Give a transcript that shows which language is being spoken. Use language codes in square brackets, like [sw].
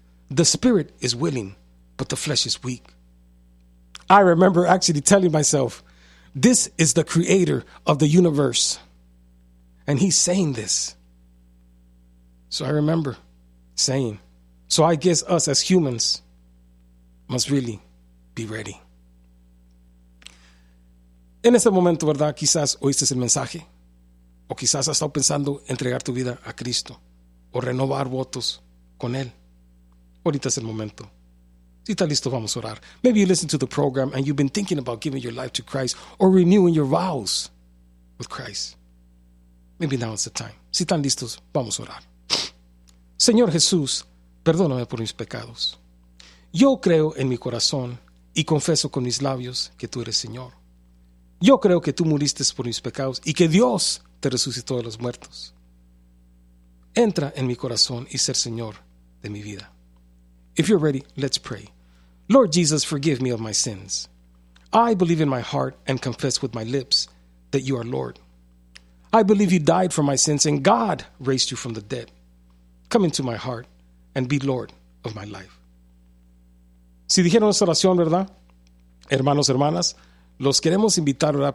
[en] The spirit is willing, but the flesh is weak. I remember actually telling myself, this is the creator of the universe, and he's saying this. So I remember saying, so I guess us as humans must really be ready. [es] En este momento, ¿verdad? Quizás oíste el mensaje, o quizás has estado pensando entregar tu vida a Cristo, o renovar votos con Él. Ahorita es el momento. Si está listo, vamos a orar. [en] Maybe you listen to the program and you've been thinking about giving your life to Christ or renewing your vows with Christ. Maybe now is the time. [es] Si están listos, vamos a orar. Señor Jesús, perdóname por mis pecados. Yo creo en mi corazón y confieso con mis labios que tú eres Señor. Yo creo que tú muriste por mis pecados y que Dios te resucitó de los muertos. Entra en mi corazón y ser Señor de mi vida. [en] If you're ready, let's pray. Lord Jesus, forgive me of my sins. I believe in my heart and confess with my lips that you are Lord. I believe you died for my sins and God raised you from the dead. Come into my heart and be Lord of my life. [es] Si dijeron esta oración, ¿verdad? Hermanos, hermanas, los queremos invitar, ¿verdad?